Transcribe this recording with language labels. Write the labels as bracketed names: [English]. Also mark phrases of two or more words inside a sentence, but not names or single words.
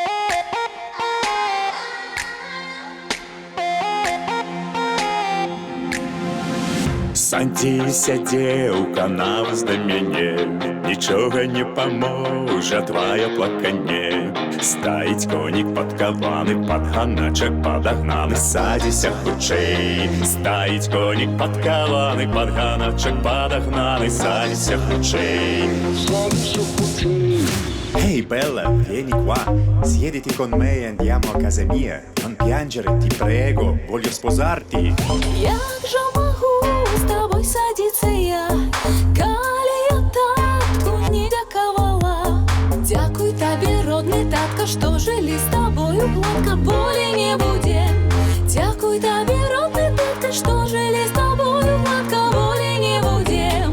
[Belarusian] Садзіся, дзеўка, на воз да мяне, нічога не паможа твоё плаканне. Стаіць конік падкаваны, падганачак падагнаны, садзіся хутчэй. Стаіць конік падкаваны, падганачак падагнаны, садзіся хутчэй. [Italian] Ehi bella, vieni qua, siediti con me e andiamo a casa mia. Non piangere, ti prego, voglio sposarti. [Belarusian] Як жа магу з табой садзіцца я, калі я татку не дзякавала. Дзякуй табе, родны татка, што жылі з табою, платка болі не будзе. Дзякуй табе, родны татка, што жылі з табою, платка болі не будзе.